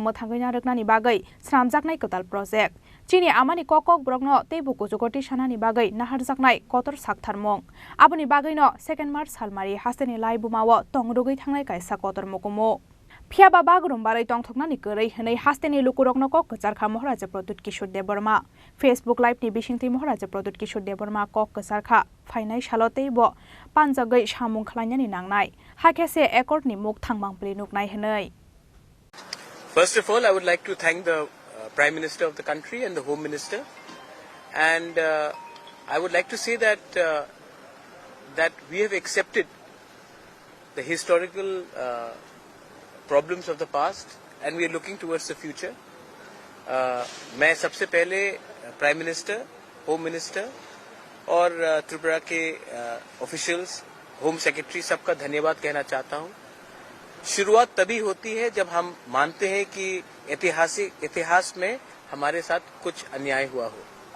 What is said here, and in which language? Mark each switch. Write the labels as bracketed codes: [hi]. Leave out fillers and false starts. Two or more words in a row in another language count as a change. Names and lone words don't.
[brx] मोथांगै नारकनानि बागै स्रामजाकनाय कताल प्रोजेक्ट चीनी आमानि ककक ब्रगनो तेबु कुजुगति सानानि बागै नाहारजाकनाय कतर साकथारमं आबुनि बागै न 2 मार्च सालमारि हास्तेनि लाइबुमाव तंगरुगै थांनाय कायसा कतर मुकुमु फियाबा बागुरुम्बारै तंथकनानि गरै हनै हास्तेनि लुकुरकनो कक गजारखा महाराजा प्रदुत किशोर देबरमा [en] Facebook live [brx] नि बिसिंथि महाराजा प्रदुत किशोर देबरमा कक गजारखा फाइनाय सालतेबो पानजागै सामुं खलायनानि नांनाय हाकेसे एकॉर्ड नि मुख थांबांप्रि नुकनाय हनै। [en] First of all, I would like to thank the Prime Minister of the country and the Home Minister, and I would like to say that that we have accepted the historical problems of the past and we are looking towards the future. [hi] मैं सबसे पहले [en] Prime Minister, Home Minister [hi] और त्रिपुरा के ऑफिशियल्स, [en] Home Secretary [hi] सबका धन्यवाद कहना चाहता हूं। शुरुआत तभी होती है जब हम मानते हैं कि इतिहास में हमारे साथ कुछ अन्याय हुआ हो।